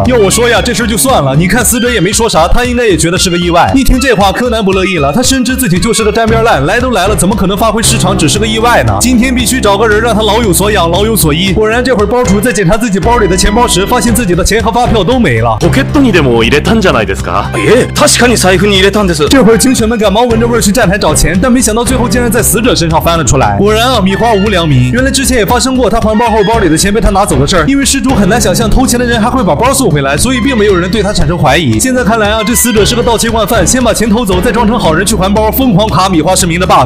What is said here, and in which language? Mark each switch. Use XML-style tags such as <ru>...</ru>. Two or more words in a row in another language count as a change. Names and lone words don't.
<zh>要我说呀，这事就算了，你看死者也没说啥，他应该也觉得是个意外。一听这话，柯南不乐意了，他深知自己就是个沾边烂，来都来了，怎么可能发挥失常，只是个意外呢？今天必须找个人让他老有所养，老有所依。果然，这会儿包主在检查自己包里的钱包时，发现自己的钱和发票都没了。</zh> <ja>ポケットにでも入れたんじゃないですか？確かに財布に入れたんです。</ja> <zh>这会儿警犬们赶忙闻着味儿去站台找钱，但没想到最后竟然在死者身上翻了出来。果然啊，米花无良民。原来之前也发生过他还包后包里的钱被他拿走的事儿，因为失主很难想象偷钱的人还会把包送回来，所以并没有人对他产生怀疑。现在看来啊，这死者是个盗窃惯犯，先把钱偷走，再装成好人去还包，疯狂卡米花市民的 bug。</zh>